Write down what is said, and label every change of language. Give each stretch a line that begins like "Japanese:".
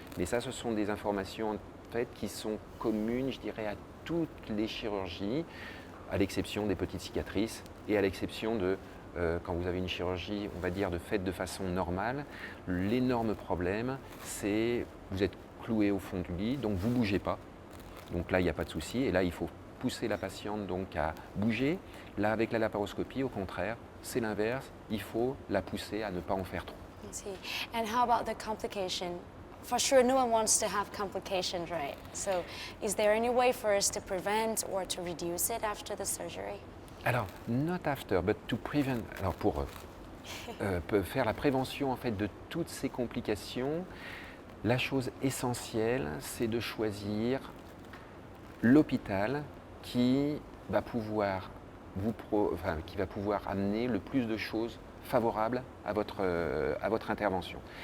French: Mais ça, ce sont des informations en fait qui sont communes, je dirais, à toutes les chirurgies, à l'exception des petites cicatrices et à l'exception de quand vous avez une chirurgie, on va dire, faite de façon normale. L'énorme problème, c'est vous êtes cloué au fond du lit, donc vous ne bougez pas. Donc là, il n'y a pas de souci. Et là, il faut pousser la patiente donc à bouger. Là, avec la laparoscopie, au contraire, c'est l'inverse. Il faut la pousser à ne pas en faire trop.
English: I see. And how about the complication? For sure, no one wants to have complications, right? So, is there any way for us to prevent or to reduce it after the surgery?
French: Alors,
English: not after, but to prevent.
French: Alors, pour faire la prévention en fait de toutes ces complications, la chose essentielle, c'est de choisir l'hôpital qui va pouvoir qui va pouvoir amener le plus de choses favorables à votre intervention.